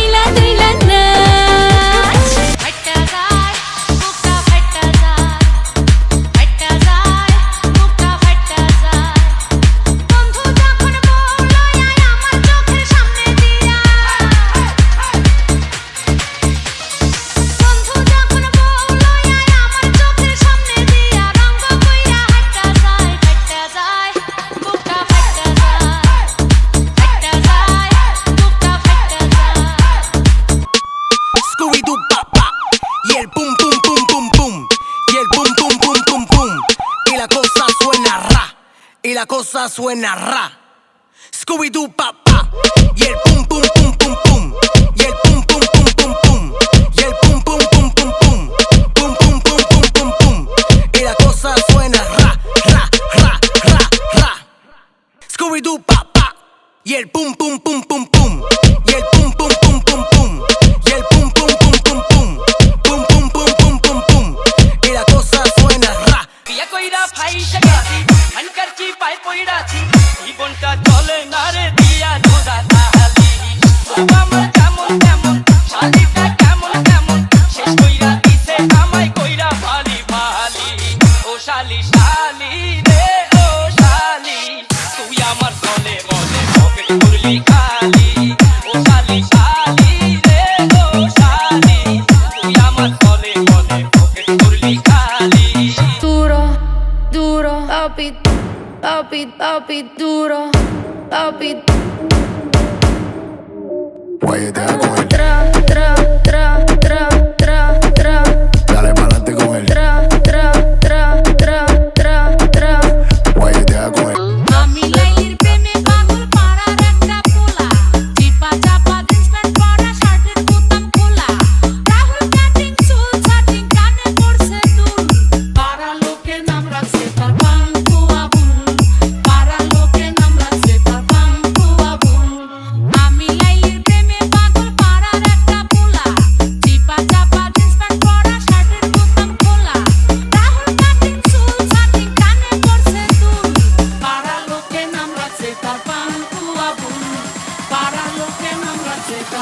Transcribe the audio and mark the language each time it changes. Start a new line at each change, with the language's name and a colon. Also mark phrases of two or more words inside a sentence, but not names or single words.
Bangla: নাচ ফাটা যায় বুকটা ফাটা যায় ফাটা যায় বুকটা ফাটা যায় বন্ধু যখন বলল আমার চোখের সামনে দিয়া বন্ধু যখন বলল আমার চোখের সামনে দিয়া রঙ্গ কইরা হাঁটা যায় বুকটা ফাটা যায় ফাটা যায় বুকটা ফাটা যায়
Spanish: Scooby-Doo pop pop y el pum pum pum pum pum y el pum pum pum pum pum y la cosa suena ra y la cosa suena ra. Scooby-Doo pop pop y el pum pum pum pum pum y el pum pum pum pum pum y el pum pum pum pum pum pum pum pum pum pum pum y la cosa suena ra ra ra ra ra. Scooby-Doo pop pop y el pum pum pum pum pum y el pum pum pum pum pum y el pum pum pum pum pum pum pum pum pum pum pum y la cosa suena ra.
Bangla: বিয়া কইরা ফাইসা গেছি আনকার কি পাই পইড়াছি জীবনটা চলে না রে দিয়া ধোদা তাহালি আমার কেমন কেমন শালিটা কেমন কেমন শেষ কইরা দিছে আমায় কইরা ভালি ভালি ও শালি শালি রে ও শালি তুই আমার চলে বলে পকেট করলি খালি ও শালি শালি রে ও শালি তুই আমার চলে বলে পকেট করলি খালি
Spanish: duro, duro, papi, duro, papi. Guayetea con él, Tra, tra, tra, tra, tra, tra, dale pa'lante con él. tra, tra, tra, tra, tra, tra. Guayetea con él.
Bangla: আমি লাইলির প্রেমে পাগল পাড়ার একটা পোলা চিপা চাপা
English: jeans pant
Bangla: পরা শার্টের বোতাম খোলা রাহুল কাটিং চুল ছাটিং কানে পড়ছে দুল পাড়া লোকে নাম রাখছে তার পাঙ্কু আবুল পাড়া লোকে নাম রাখছে তার পাঙ্কু আবুল আমি লাইলির প্রেমে পাগল পাড়ার একটা পোলা চিপা চাপা
English: jeans pant
Bangla: পরা শার্টের বোতাম খোলা রাহুল কাটিং চুল ছাটিং কানে পড়ছে দুল পাড়া লোকে নাম রাখছে তার পাঙ্কু আবুল পাড়া লোকে নাম রাখছে তার